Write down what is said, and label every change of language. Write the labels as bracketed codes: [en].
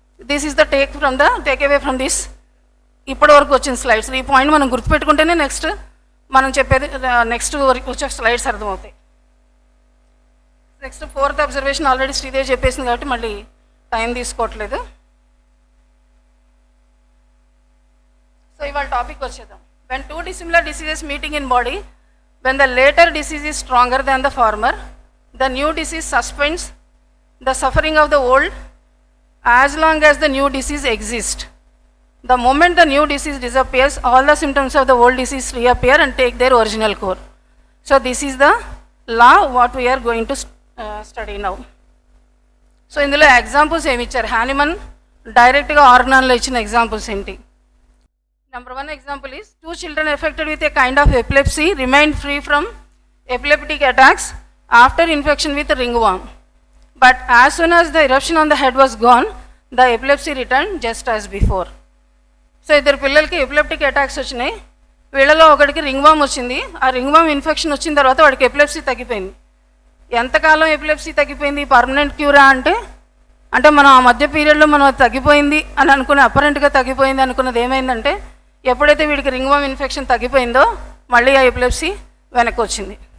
[en] this is the takeaway from this [te] ఇప్పటి వరకు వచ్చిన [en] Slides. [te] ఈ పాయింట్ మనం గుర్తుపెట్టుకుంటేనే నెక్స్ట్ మనం చెప్పేది నెక్స్ట్ వచ్చే స్లైడ్స్ అర్థమవుతాయి. Next fourth observation already Sridevi చెప్పేసింది కాబట్టి మళ్ళీ టైం తీసుకోవట్లేదు. సో ఇవాళ టాపిక్ వచ్చేద్దాం. [en] When two dissimilar diseases meeting in body, when the later disease is stronger than the former, the new disease suspends the suffering of the old as long as the new disease exists. The moment the new disease disappears, all the symptoms of the old disease reappear and take their original course. So this is the law what we are going to study now. [te] So ఇందులో examples ఏమి ఇచ్చారు, Hahnemann డైరెక్ట్గా ఆర్గాన్లో ఇచ్చిన examples ఏంటి? [en] Number 1 example is, 2 children affected with a kind of epilepsy remained free from epileptic attacks after infection with ringworm. But as soon as the eruption on the head was gone, the epilepsy returned just as before. [te] So ఇద్దరు పిల్లలకి epileptic attacks వచ్చినాయి. వీళ్ళలో ఒకటికి రింగ్వామ్ వచ్చింది. ఆ రింగ్వామ్ infection వచ్చిన తర్వాత వాడికి ఎపిలెప్సీ తగ్గిపోయింది. ఎంతకాలం ఎపిలెప్సీ తగ్గిపోయింది? పర్మనెంట్ క్యూరా అంటే మనం ఆ మధ్య పీరియడ్లో మనం తగ్గిపోయింది అని అనుకుని అపరెంట్గా తగ్గిపోయింది అనుకున్నది ఏమైందంటే ఎప్పుడైతే వీడికి రింగ్వామ్ ఇన్ఫెక్షన్ తగ్గిపోయిందో మళ్ళీ ఆ ఎపిలెప్సీ వెనక్కి వచ్చింది.